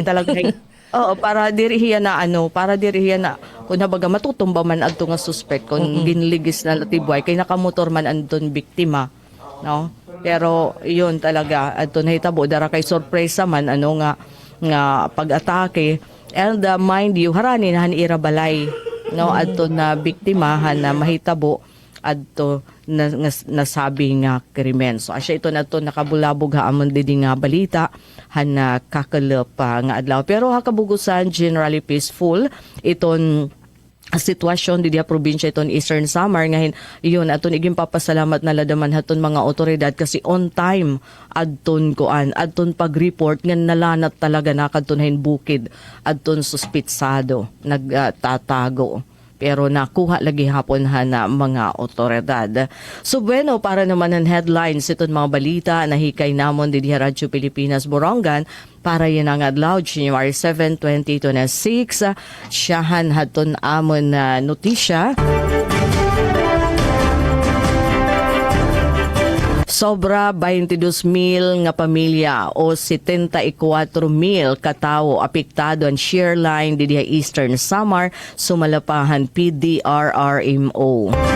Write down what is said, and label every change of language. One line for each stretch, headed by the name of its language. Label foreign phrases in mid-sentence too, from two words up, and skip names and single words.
Waray: diri talaga oo, para diri hiya na para diri hiya na kun habaga matutumba man adto nga suspect kung ginligis na latibway kay nakamotor man andon biktima, no? Pero yun talaga adto nahitabo dara kay sorpresa man nga pag-atake.
English: And mind you,
Waray: harani na ira balay, no, adto na biktimahan na mahitabo adto nasabi nga krimen. So asya ito na to nakabulabog ha amon didi nga balita na kakalap nga adlaw. Pero hakabugusan
English: generally peaceful
Waray: iton sitwasyon di probinsya iton Eastern Samar ngahin yun aton iging papasalamat na ladaman haton mga otoridad kasi
English: on time
Waray: adton pag-report nga nalanat talaga nakadton bukid adton suspitsado nagtatago. Pero nakuha lagi hapon na mga otoridad. So bueno, para naman ang headlines itong mga balita na hikay namon di Radyo Pilipinas Borongan para yan ang adlaw, January 7, 2026. Siyahan haton amon na notisya. Sobra 22,000 nga pamilya o 74,000 katawo apektado ang
English: shear line
Waray: di Eastern Samar sumalapahan PDRRMO.